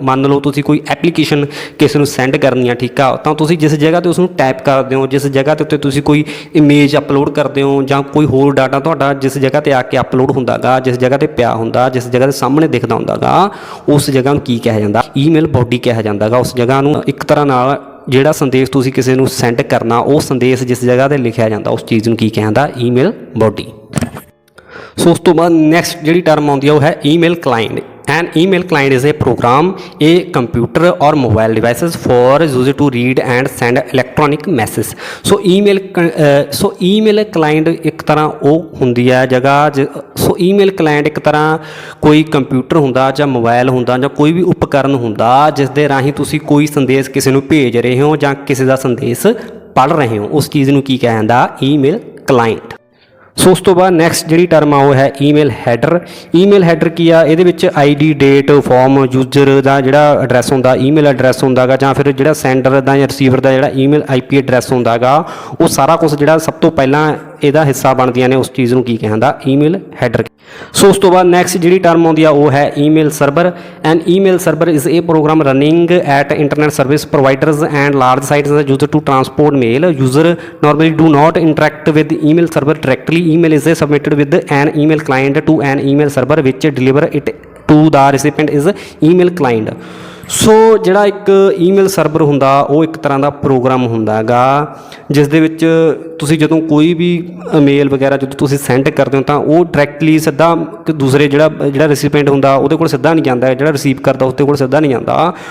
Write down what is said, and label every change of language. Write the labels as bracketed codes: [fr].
[pa] ਮੰਨ ਲਓ ਤੁਸੀਂ ਕੋਈ ਐਪਲੀਕੇਸ਼ਨ ਕਿਸੇ ਨੂੰ ਸੈਂਡ ਕਰਨੀ ਆ, ਠੀਕ ਆ, ਤਾਂ ਤੁਸੀਂ ਜਿਸ ਜਗ੍ਹਾ 'ਤੇ ਉਸ ਨੂੰ ਟਾਈਪ ਕਰਦੇ ਹੋ, ਜਿਸ ਜਗ੍ਹਾ ਦੇ ਉੱਤੇ ਤੁਸੀਂ ਕੋਈ ਇਮੇਜ ਅਪਲੋਡ ਕਰਦੇ ਹੋ ਜਾਂ ਕੋਈ ਹੋਰ ਡਾਟਾ ਤੁਹਾਡਾ ਜਿਸ ਜਗ੍ਹਾ 'ਤੇ ਆ ਕੇ ਅਪਲੋਡ ਹੁੰਦਾ ਗਾ, ਜਿਸ ਜਗ੍ਹਾ 'ਤੇ ਪਿਆ ਹੁੰਦਾ, ਜਿਸ ਜਗ੍ਹਾ ਦੇ ਸਾਹਮਣੇ ਦਿਖਦਾ ਹੁੰਦਾ ਗਾ, ਉਸ ਜਗ੍ਹਾ ਨੂੰ ਕੀ ਕਿਹਾ ਜਾਂਦਾ? ਈਮੇਲ ਬੋਡੀ ਕਿਹਾ ਜਾਂਦਾ ਗਾ। ਉਸ ਜਗ੍ਹਾ ਨੂੰ ਇੱਕ ਤਰ੍ਹਾਂ ਨਾਲ ਜਿਹੜਾ ਸੰਦੇਸ਼ ਤੁਸੀਂ ਕਿਸੇ ਨੂੰ ਸੈਂਡ ਕਰਨਾ, ਉਹ ਸੰਦੇਸ਼ ਜਿਸ ਜਗ੍ਹਾ 'ਤੇ ਲਿਖਿਆ ਜਾਂਦਾ ਉਸ ਚੀਜ਼ ਨੂੰ ਕੀ ਕਿਹਾ ਜਾਂਦਾ? Email body. ਸੋ ਉਸ ਤੋਂ ਬਾਅਦ ਨੈਕਸਟ ਜਿਹੜੀ ਟਰਮ ਆਉਂਦੀ ਆ ਉਹ ਹੈ email client. [en] An email client is a program, a computer or mobile devices for user to read and send electronic message. [pa] So email client ਇੱਕ ਤਰ੍ਹਾਂ ਉਹ ਹੁੰਦੀ ਹੈ ਜਗ੍ਹਾ। ਸੋ ਈਮੇਲ ਕਲਾਇੰਟ ਇੱਕ ਤਰ੍ਹਾਂ ਕੋਈ ਕੰਪਿਊਟਰ ਹੁੰਦਾ ਜਾਂ ਮੋਬਾਈਲ ਹੁੰਦਾ ਜਾਂ ਕੋਈ ਵੀ ਉਪਕਰਨ ਹੁੰਦਾ ਜਿਸ ਦੇ ਰਾਹੀਂ ਤੁਸੀਂ ਕੋਈ ਸੰਦੇਸ਼ ਕਿਸੇ ਨੂੰ ਭੇਜ ਰਹੇ ਹੋ ਜਾਂ ਕਿਸੇ ਦਾ ਸੰਦੇਸ਼ ਪੜ੍ਹ ਰਹੇ ਹੋ, ਉਸ ਚੀਜ਼ ਨੂੰ ਕੀ ਕਿਹਾ ਜਾਂਦਾ? Email client. ਸੋ ਉਸ ਤੋਂ ਬਾਅਦ ਨੈਕਸਟ ਜਿਹੜੀ ਟਰਮ ਆ ਉਹ ਹੈ ਈਮੇਲ ਹੈਡਰ। ਈਮੇਲ ਹੈਡਰ ਕੀ ਆ? ਇਹਦੇ ਵਿੱਚ ID, ਡੇਟ, ਫਾਰਮ, ਯੂਜ਼ਰ ਦਾ ਜਿਹੜਾ ਐਡਰੈਸ ਹੁੰਦਾ, ਈਮੇਲ ਐਡਰੈਸ ਹੁੰਦਾ ਗਾ, ਜਾਂ ਫਿਰ ਜਿਹੜਾ ਸੈਂਡਰ ਦਾ ਜਾਂ ਰਿਸੀਵਰ ਦਾ ਜਿਹੜਾ ਈਮੇਲ IP ਐਡਰੈਸ ਹੁੰਦਾ ਗਾ, ਉਹ ਸਾਰਾ ਕੁਝ ਜਿਹੜਾ ਸਭ ਤੋਂ ਪਹਿਲਾਂ ਇਹਦਾ ਹਿੱਸਾ ਬਣਦੀਆਂ ਨੇ, ਉਸ ਚੀਜ਼ ਨੂੰ ਕੀ ਕਿਹਾ ਜਾਂਦਾ? Email header. ਸੋ ਉਸ ਤੋਂ ਬਾਅਦ ਨੈਕਸਟ ਜਿਹੜੀ ਟਰਮ ਆਉਂਦੀ ਆ ਉਹ ਹੈ email server. [en] An email server is a program running at internet service providers and large sites user to transport mail. User normally do not interact with the email server directly. Email is submitted with an email client to an email server which deliver it to the recipient is email client. [pa] ਸੋ ਜਿਹੜਾ ਇੱਕ email server ਹੁੰਦਾ ਉਹ ਇੱਕ ਤਰ੍ਹਾਂ ਦਾ programme ਹੁੰਦਾ ਗਾ ਜਿਸ ਦੇ ਵਿੱਚ ਤੁਸੀਂ ਜਦੋਂ ਕੋਈ ਵੀ ਮੇਲ ਵਗੈਰਾ ਜਦੋਂ ਤੁਸੀਂ ਸੈਂਡ ਕਰਦੇ ਹੋ ਤਾਂ ਉਹ ਡਾਇਰੈਕਟਲੀ ਸਿੱਧਾ ਦੂਸਰੇ ਜਿਹੜਾ ਰੈਸੀਪੀਐਂਟ ਹੁੰਦਾ ਉਹਦੇ ਕੋਲ ਸਿੱਧਾ ਨਹੀਂ ਜਾਂਦਾ, ਜਿਹੜਾ ਰਿਸੀਵ ਕਰਦਾ ਉਸ ਦੇ ਕੋਲ ਸਿੱਧਾ ਨਹੀਂ ਜਾਂਦਾ।